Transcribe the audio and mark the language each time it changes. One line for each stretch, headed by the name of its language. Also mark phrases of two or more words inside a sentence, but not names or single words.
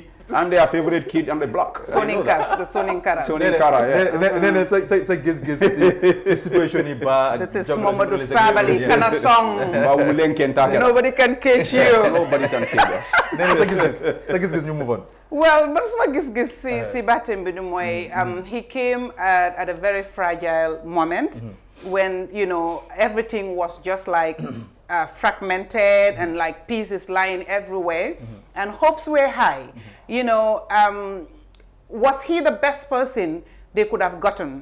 English: I'm their favorite kid on the block. Soninkas, the Soninkara. Soninkara, yeah. Say Giss the situation is bad. This is Mamadou Sabali kind of song. Nobody can catch you. Nobody can catch us. Say Giss, you move on. Well, but Giss si batem bi moy he came at a very fragile moment when, you know, everything was just like fragmented and like pieces lying everywhere and hopes were high. You know, was he the best person they could have gotten?